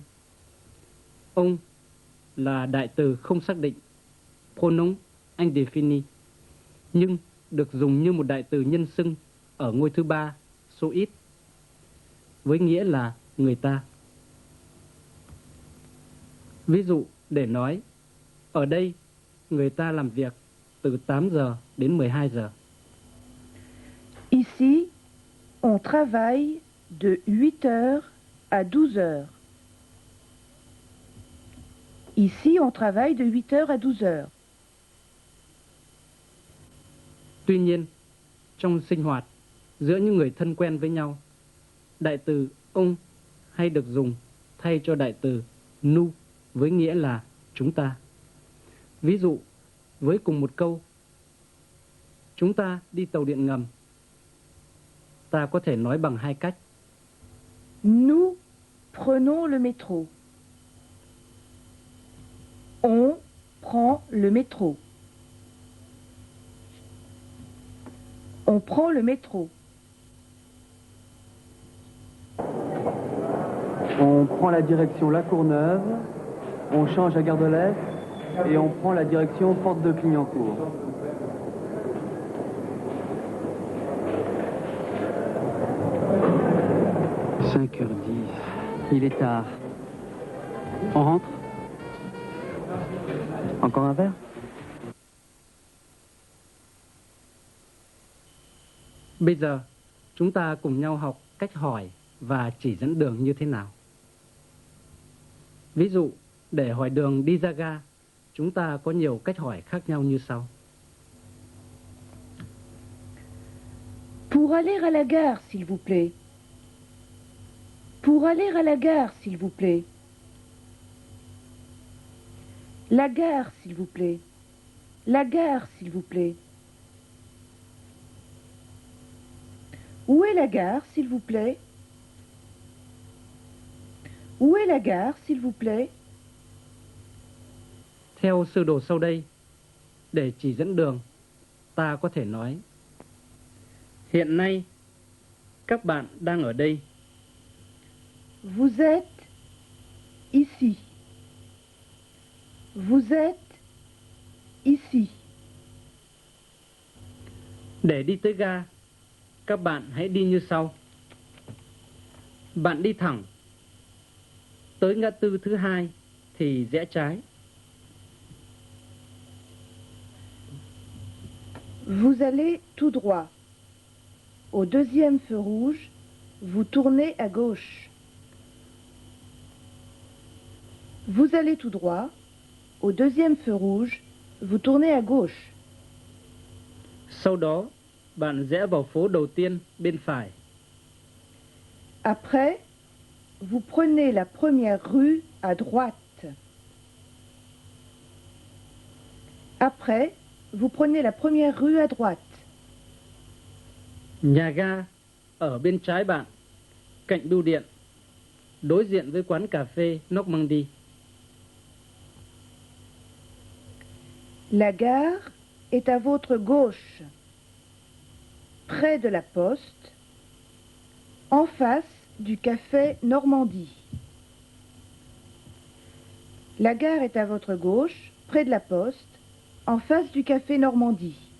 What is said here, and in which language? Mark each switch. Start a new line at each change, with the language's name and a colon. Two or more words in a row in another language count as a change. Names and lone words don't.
Vietnamese: Ông là đại từ không xác định,
French: pronom indéfini,
Vietnamese: nhưng được dùng như một đại từ nhân xưng ở ngôi thứ ba, số ít, với nghĩa là người ta. Ví dụ để nói, ở đây người ta làm việc từ 8 giờ đến 12 giờ.
French: Ici, on travaille de 8 heures à 12 heures. Ici, on travaille de 8 heures à 12 heures.
Vietnamese: Tuy nhiên, trong sinh hoạt giữa những người thân quen với nhau, đại từ ông hay được dùng thay cho đại từ nous với nghĩa là chúng ta. Ví dụ, với cùng một câu, chúng ta đi tàu điện ngầm, ta có thể nói bằng hai cách.
French: Nous prenons le métro. On prend le métro. On prend le métro. On prend la direction La Courneuve, on change à Gare de l'Est et on prend la direction Porte de Clignancourt. « 5h10. Il est tard. On rentre? Encore un verre?
Vietnamese: Bây giờ, chúng ta cùng nhau học cách hỏi và chỉ dẫn đường như thế nào. Ví dụ, để hỏi đường đi ra ga, chúng ta có nhiều cách hỏi khác nhau như sau.
French: Pour aller à la gare, s'il vous plaît. Pour aller à la gare, s'il vous plaît. La gare, s'il vous plaît. La gare, s'il vous plaît. Où est la gare, s'il vous plaît? Où est la gare, s'il vous plaît?
Vietnamese: Theo sơ đồ sau đây, để chỉ dẫn đường, ta có thể nói: hiện nay, các bạn đang ở đây.
French: Vous êtes ici. Vous êtes ici.
Vietnamese: Để đi tới ga, các bạn hãy đi như sau. Bạn đi thẳng. Tới ngã tư thứ hai thì rẽ trái.
French: Vous allez tout droit. Au deuxième feu rouge, vous tournez à gauche. Vous allez tout droit. Au deuxième feu rouge, vous tournez à gauche.
Vietnamese: Sau đó, bạn rẽ vào phố đầu tiên bên phải.
French: Après, vous prenez la première rue à droite. Après, vous prenez la première rue à droite.
Vietnamese: Nhà ga ở bên trái bạn, cạnh bưu điện, đối diện với quán cà phê Normandie.
French: La gare est à votre gauche, près de la poste, en face du café Normandie. La gare est à votre gauche, près de la poste, en face du café Normandie.